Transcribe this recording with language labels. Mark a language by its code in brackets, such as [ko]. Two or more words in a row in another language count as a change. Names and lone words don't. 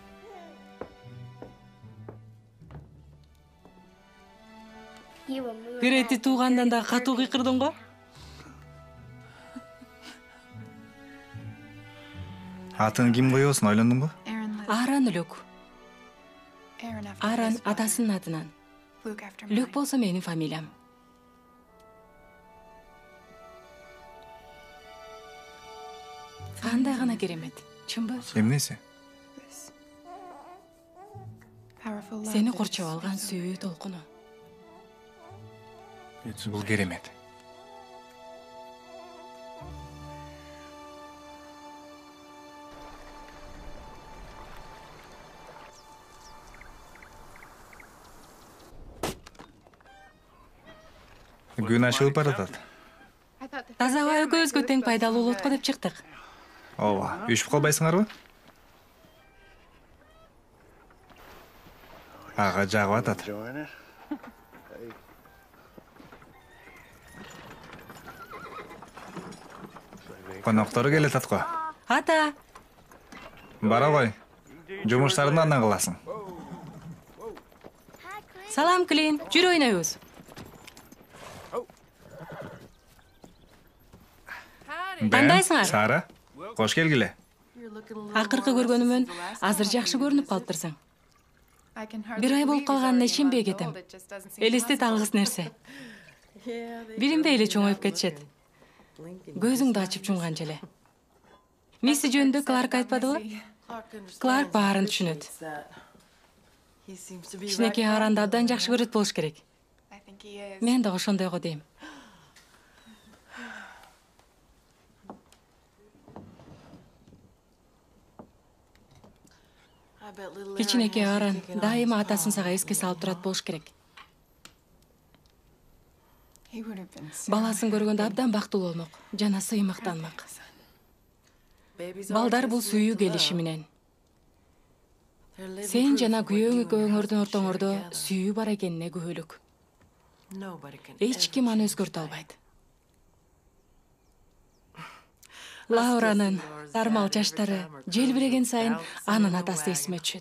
[en] You were moving. [ky] Грети туугандан да катуу кыйкырдың го? Атын ким коёсун ойлондуңбу? [en] Aaron lived. [ky] Аарон Люк. [en] Aaron after [ky] Аарон [en] his father. [ky] атасынын атынан. [en] Luke after [ky] Люк [en] mine. [ky] болсо менин фамилиям. Кандай гана керемет. Чынбы? Эмнеси? [en] This powerful love [ky] Сени [en] that [ky] курчап [en] just [ky] алган [en] speaks of [ky] сүйүү толкуну. Бул керемет. Күн ашылып баратат. [en] I thought the [ky] Таза аба экөөбүзгө тең пайдалуу болот го деп чыктык. Ооба, үшүп калбайсыңарбы? Ага жагып атат. Коноктору келатат го. Ата, Бара кой. Жумуштарды андан кыласың. салам Клин. Жүр ойнойбуз. Кандайсыңар? Сара, кош келгиле. Акыркы көргөнүмөн азыр жакшы көрүнүп калыптырсың. [en] I can hardly [ky] Бир ай болуп [en] believe he's [ky] калганына [en] already [ky] ишенбей [en] a month [ky] кетем. [en] old. It just doesn't seem [ky] Элестет [en] possible. [ky] алгыс нерсе. Билинбей эле чоңоюп кетишет. Көзүңдү ачып жумган желе. Мисси жөнүндө Кларк айтпадыбы? Кларк баарын түшүнөт. Кичинекей Ааронду абдан жакшы көрөт болуш керек. [en] I think he is. [ky] Мен да ошондойго дейм. Кичинекей Аарон дайыма атасын сага эске салып турат болуш керек. [en] He would have been so [ky] Баласын көргөндө абдан бактылуу болмок, жана сыймыктанмак. Балдар бул сүйүү келиши менен. Сен жана күйөөң экөөңөрдүн ортоңордо сүйүү бар экенине күбөлүк. Эч ким аны өзгөртө албайт. Лауранын тармал чачтары желбиреген сайын анын атасы эсиме түшөт.